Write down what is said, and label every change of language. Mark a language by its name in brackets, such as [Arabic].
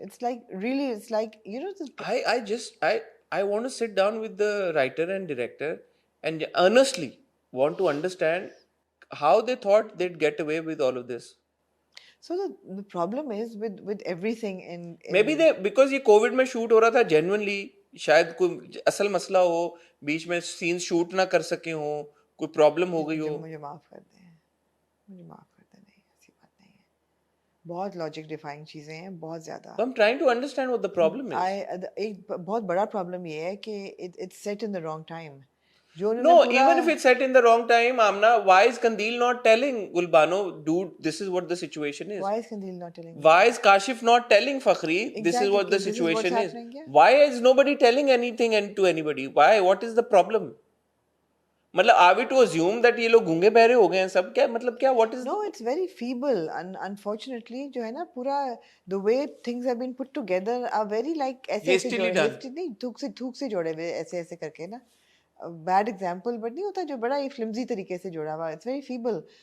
[English] It's like really, it's like this. I want to sit down with the writer and director and earnestly want to understand how they thought they'd get away with all of this. So the problem is with everything in Maybe because [Urdu] یہ Covid میں shoot ہو رہا تھا genuinely، شاید کوئی اصل مسئلہ ہو، بیچ میں sons shoot نہ کر سکے ہوں، کوئی پرابلم ہو گئی ہو. مجھے معاف کر دیں، مجھے معاف کر دیں. نہیں ایسی بات نہیں ہے. بہت لاجک ڈیفائنگ چیزیں ہیں، بہت زیادہ. [English] I'm trying to understand what the problem is. [Urdu] ایک بہت بڑا پرابلم یہ ہے کہ [English] it's set in the wrong time. No, even if it's set in the wrong time, Amna, why is Qandil not telling Gulbano, dude, this is what the situation is? Why is Qandil not telling? Why is Kashif not telling Fakhri, this is what the situation is? Why is nobody telling anything to anybody? Why? What is the problem? [Urdu] مطلب [English] are we to assume that [Urdu] یہ لوگ گونگے بہرے ہو گئے ہیں سب؟ کیا مطلب کیا [English] what is? No, it's very feeble. Unfortunately [Urdu] جو ہے نا پورا [English] the way things have been put together are very like [Urdu] ایسے ایسے جوڑے نہیں، تھوک سے جوڑے ہوئے ایسے ایسے کر کے نا. بیڈ ایگزامپل بٹ نہیں ہوتا جو بڑا ہی فلمزی طریقے سے جوڑا ہوا. It's very fable.